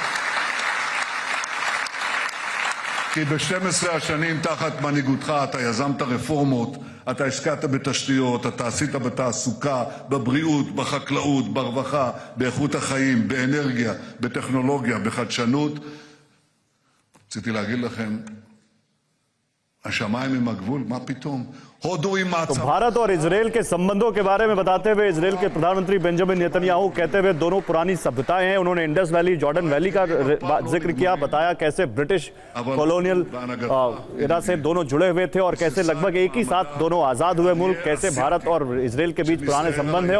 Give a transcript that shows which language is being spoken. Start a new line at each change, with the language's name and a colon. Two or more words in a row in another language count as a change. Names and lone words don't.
Hebrew: כי ב-12 השנים תחת מנהיגותך אתה יזמת רפורמות, אתה השקעת בתשתיות, אתה עשית בתעסוקה, בבריאות, בחקלאות, ברווחה, באיכות החיים, באנרגיה, בטכנולוגיה, בחדשנות. רציתי להגיד לכם, השמיים עם הגבול, מה פתאום?
Hindi: तो भारत और इजरायल के संबंधों के बारे में बताते हुए इजरायल के प्रधानमंत्री बेंजामिन नेतन्याहू कहते हुए दोनों पुरानी सभ्यताएं हैं। उन्होंने इंडस वैली, जॉर्डन वैली का जिक्र किया, बताया कैसे
English: British colonial era
Hindi: से दोनों जुड़े हुए थे और कैसे लगभग एक ही साथ दोनों आजाद हुए मुल्क, कैसे भारत और इजरायल के बीच पुराने संबंध है।